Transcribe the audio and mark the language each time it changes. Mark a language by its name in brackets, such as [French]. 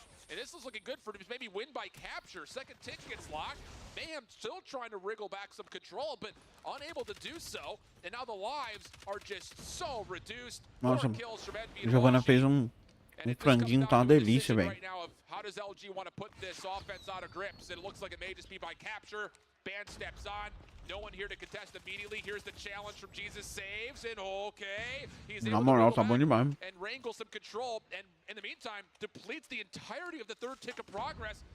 [English] And this is looking good for maybe win by capture. Second tick gets locked. Mayhem still trying to wriggle back some control, but unable to do so. And now the lives are just so reduced. [Portuguese] Nossa, Giovanna fez franguinho, tá uma delícia, velho. [English] How does LG want to put this offense out of grips? It looks like it may just be by capture. Band steps on. No one here to contest immediately. Here's the challenge from Jesus. Saves and okay. He's [Portuguese] Na moral, tá bom demais. [English] And wrangle some control. And in the meantime, depletes the entirety of the third tick of progress.